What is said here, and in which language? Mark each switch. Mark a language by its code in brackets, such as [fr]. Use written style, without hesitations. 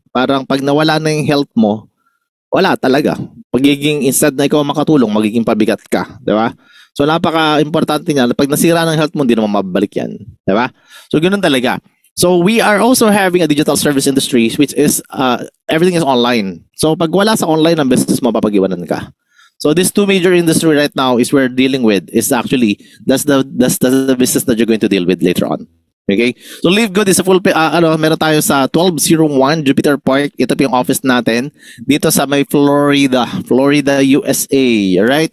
[tl] Parang pag nawala na yung health mo, wala talaga. Pagiging instead na ikaw makatulong, magiging pabigat ka, 'di ba? So napaka-importante niya. Pag nasira ng health mo, hindi naman mababalik 'yan, 'di ba? So ganoon talaga. [en] So we are also having a digital service industry which is everything is online. [tl] So pag wala sa online ang business mo, papag-iwanan ka. [en] So these two major industry right now is we're dealing with is actually that's the business that you're going to deal with later on. Okay? So LiveGood is a full meron tayo sa 1201 Jupiter Park. [tl] Ito po yung office natin dito sa may Florida, USA. Alright?